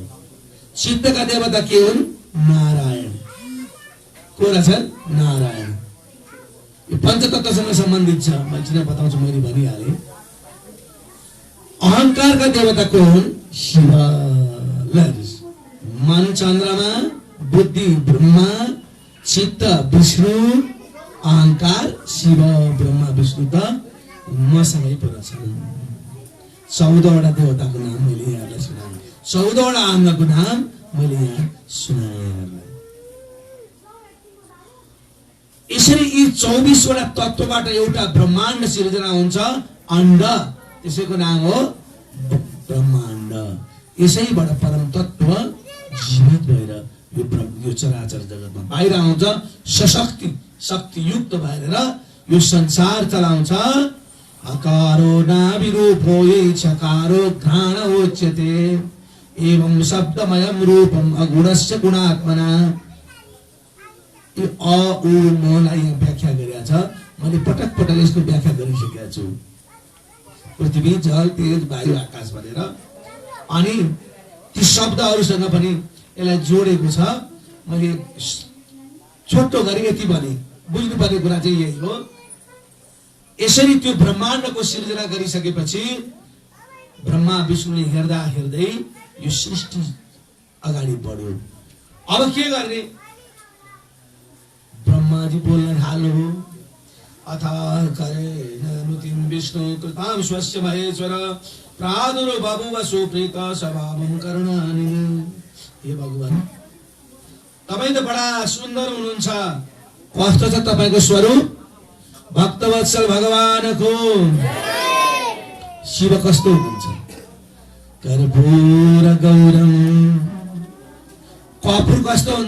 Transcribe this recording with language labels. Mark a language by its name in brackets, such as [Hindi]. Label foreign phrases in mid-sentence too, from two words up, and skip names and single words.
[Nepali] चित्तका देवता के हुन्? नारायण। को रहेछ? नारायण। यो पञ्चतत्त्वसँग सम्बन्धित छ। मैले किन बताउँछु? मैले भनिहालेँ। अहंकारका देवता को हुन्? शिव। मन चन्द्रमा, बुद्धि ब्रह्मा, चित्त विष्णु, अहंकार शिव, ब्रह्मा विष्णु त मसँगै पुरा छन्। 14 वटा देवताको नाम मैले यहाँलाई सुनाएँ। 14 वटा अङ्गको नाम मैले यहाँ सुनाएँ। यसरी यी 24 वटा तत्त्वबाट एउटा ब्रह्माण्ड सिर्जना हुन्छ। अण्ड, त्यसैको नाम हो ब्रह्माण्ड। यसैबाट परम तत्त्व जीवित भएर यो चराचर जगतमा बाहिर आउँछ। सशक्ति शक्तियुक्त भएर यो संसार चलाउँछ। [Sanskrit] अकारो नाभिरूपो ये चकारो घ्राण उच्यते एवं शब्दमयं रूपम अगुणस्य गुणात्मना। [Nepali] यो अ उ मलाई व्याख्या गरेको छ। मैले पटक पटक यसको व्याख्या गरिसकेको छु। पृथ्वी, जल, तेज, वायु, आकाश भनेर। अनि ती शब्दहरूसँग पनि यसलाई जोडेको छ। मैले छोटो गरी यति भने बुझ्नुपर्ने कुरा चाहिँ यही हो। यसरी त्यो ब्रह्माण्डको सिर्जना गरिसकेपछि ब्रह्मा विष्णुले हेर्दा हेर्दै यो सृष्टि अगाडि बढ्यो। अब के गर्ने? ब्रह्माजी बोल्न थाल्नु हो, [Sanskrit] अथाह करेण नुतिं विष्णु कृतां स्वस्य महेश्वर प्रादुर्बभूव सुप्रीत स्वभावं करुणानिधि। [Nepali] हे भगवान, तपाईं त बडा सुन्दर हुनुहुन्छ, कस्तो छ तपाईको स्वरूप? भक्तवत्सल भगवानको शिव कस्तो हुनुहुन्छ? [Sanskrit] कर्पूर गौरम, [Nepali] कपुर कस्तो हुन्छ?